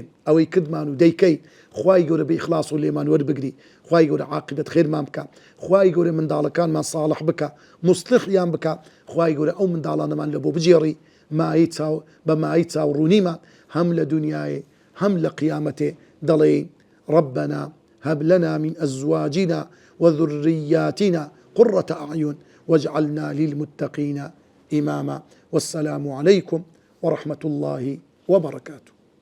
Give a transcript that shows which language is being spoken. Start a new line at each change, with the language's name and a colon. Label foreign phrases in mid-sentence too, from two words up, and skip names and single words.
Central Kurdish: ئەوەی کردمان و دەیکەی خوای گەورە بە ئیخلاص و لێمان وەربگری خوای گەورە عاقبەت خێرمان بکە خوای گەورە منداڵەکانمان ساڵح بکە مصلحیان بکە خوای گەورە ئەو منداڵانەمان لە بۆ بجێڕی بە مایی چاوڕوونیمان هەم لە دنیاێ هەم لە قیامەتێ دەڵێن
Arabic: ربنا هب لنا من أزواجنا وذرياتنا قرة أعين واجعلنا للمتقين إماما والسلام عليكم ورحمة الله وبركاته.